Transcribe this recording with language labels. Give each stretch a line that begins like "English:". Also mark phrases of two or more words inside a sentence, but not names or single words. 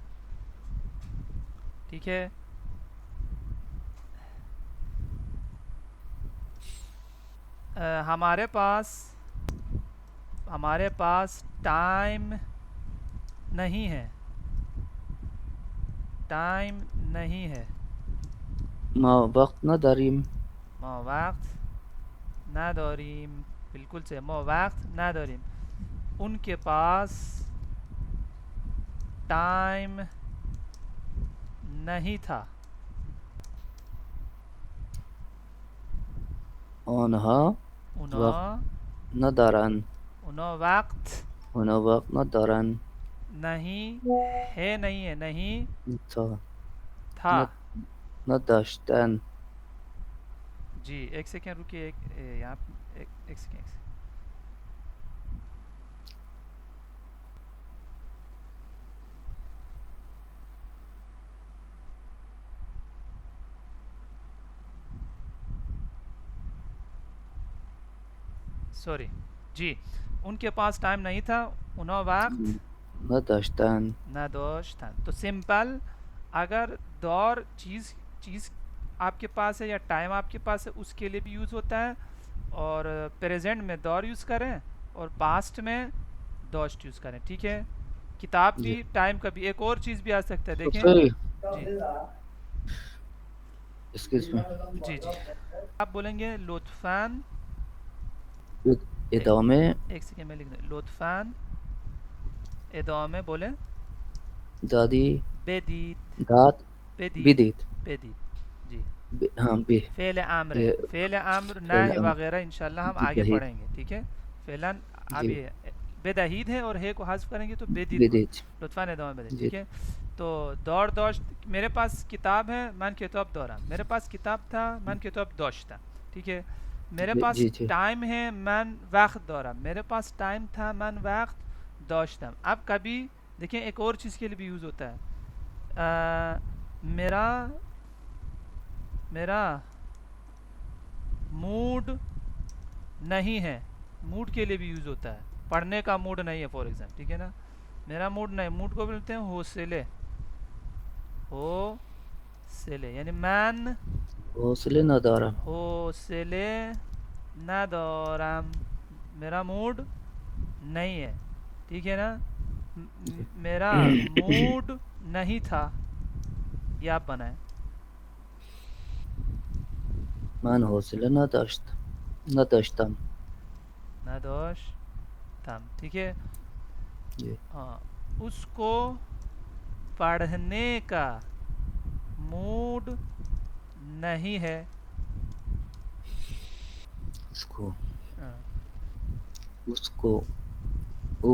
Urdu: ٹھیک ہے ہمارے پاس ٹائم نہیں ہے. ٹائم نہیں ہے
Persian: ما وقت نہ داریم. ما وقت نداریم. بالکل سے ما وقت نداریم.
Urdu: ان کے پاس ٹائم نہیں تھا.
Persian: آنها اونا وقت ندارن. اونا وقت آنها وقت ندارن.
Urdu: نہیں ہے نہیں ہے نہیں تا تھا.
Persian: نداشتن.
Urdu: جی ایک سیکنڈ رکیے. یہاں ایک سیکنڈ. سوری. جی ان کے پاس ٹائم نہیں تھا.
Persian: اونا وقت نداشتن. نداشتن.
Urdu: تو سمپل اگر دور چیز آپ کے پاس ہے یا ٹائم آپ کے پاس ہے اس کے لیے بھی یوز ہوتا ہے. اور پریزنٹ میں دور یوز کریں اور پاسٹ میں دوشت یوز کریں. ٹھیک ہے. کتاب جی بھی ٹائم کا بھی. ایک اور چیز بھی آ سکتا ہے دیکھیں. صحیح. جی
English: Excuse me.
Urdu: جی جی آپ بولیں گے لطفاً. ادامه ایک سیکنڈ میں لکھ دیں.
Persian: لطفاً ادامه
Urdu: بولیں. دادی بدید داد بدید بدید. بدید. جی ہاں بے فعل امر ہے. یہ فعل امر فعل نہ امر وغیرہ انشاءاللہ ہم آگے بدہید. پڑھیں گے. ٹھیک ہے. فعلاً اب جی یہ بدہید ہے اور ہے کو حذف کریں گے تو بدید بول. بدید.
Persian: لطفاً ادامه بدید.
Urdu: جی ٹھیک ہے. تو دور داشت. میرے پاس کتاب ہے
Persian: من کتاب دارم.
Urdu: میرے پاس کتاب تھا
Persian: من کتاب داشتم.
Urdu: ٹھیک ہے. میرے پاس جی جی ٹائم ہے
Persian: من وقت دارم.
Urdu: میرے پاس ٹائم تھا
Persian: من وقت داشتم.
Urdu: اب کبھی دیکھیں ایک اور چیز کے لیے بھی یوز ہوتا ہے. میرا موڈ نہیں ہے. موڈ کے لیے بھی یوز ہوتا ہے. پڑھنے کا موڈ نہیں ہے
English: for example.
Urdu: ٹھیک ہے نا. میرا موڈ نہیں. موڈ کو بولتے ہیں حوصلے. حوصلے یعنی من
Persian: حوصلے ندارم. حوصلے ندارم.
Urdu: میرا موڈ نہیں ہے. ٹھیک ہے نا. جی میرا موڈ نہیں تھا. یہ آپ بنائیں.
Persian: من حوصله نداشتم.
Urdu: نداشتم. ٹھیک ہے. جی ہاں اس کو پڑھنے کا موڈ نہیں ہے. اس کو ہاں. اس کو او